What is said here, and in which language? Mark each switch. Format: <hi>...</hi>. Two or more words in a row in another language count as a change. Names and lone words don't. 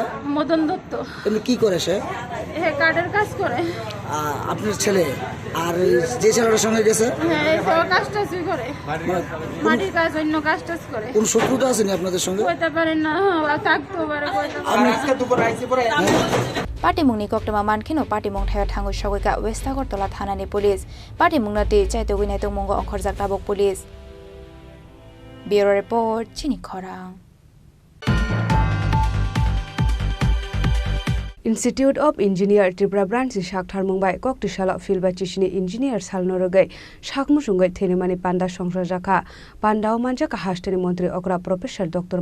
<bn>মদন দত্ত এমনি কি করে সে কার্ডের কাজ করে আপনার ছেলে আর যে ছেলেটার সঙ্গে গেছে কাজ টাজ করে মাটির কাজ অন্য কাজ টাজ করে কোন শত্রুতা আছে নি আপনাদের সঙ্গে কইতে পারেন না থাকতে পারে আপনি আজকে দুপুর আইছে পরে</bn> <trp>party mungni koktoma mankhino party mung thaya thangoi sogoika West Agartala thanani</trp> <en>police party</en> <trp>mungna te chaite goi nai to mungo ongkhorjak tabok</trp> <en>police bureau report</en> <trp>Chini Khorang</trp> <en>Institute of Engineer Tripura branch</en> <trp>Shakthar Mumbai kokti shala filba chishini engineer salnorogai shakmusungai thenemani panda songsar jakha pandao manjaka hasteni mantri okra</trp> <en>professor Dr.</en>